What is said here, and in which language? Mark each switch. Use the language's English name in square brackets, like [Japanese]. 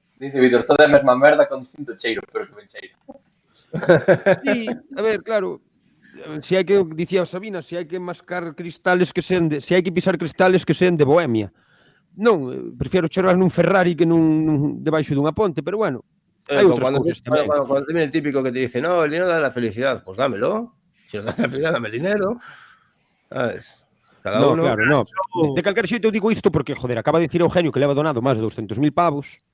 [Galician] Víctor, toda a mesma merda con distinto cheiro, pero que ben cheiro. Sí, a ver, claro, si hai que, dicía Sabina, si hai que mascar cristales que sean de, si hai que pisar cristales que sean de Bohemia, non, prefiero chorar nun Ferrari que nun debaixo dunha ponte, pero bueno, hai outras cousas tamén. [Spanish] Cuando te viene el típico que te dice, no, el dinero da la felicidad, pues dámelo. Si nos da la felicidad, dame el dinero. ¿Sabes? Cada No, uno. claro, no. [Galician] De calquer xeito eu digo isto porque, joder, acaba de dicir Eugenio que leva donado máis de 200.000 pavos,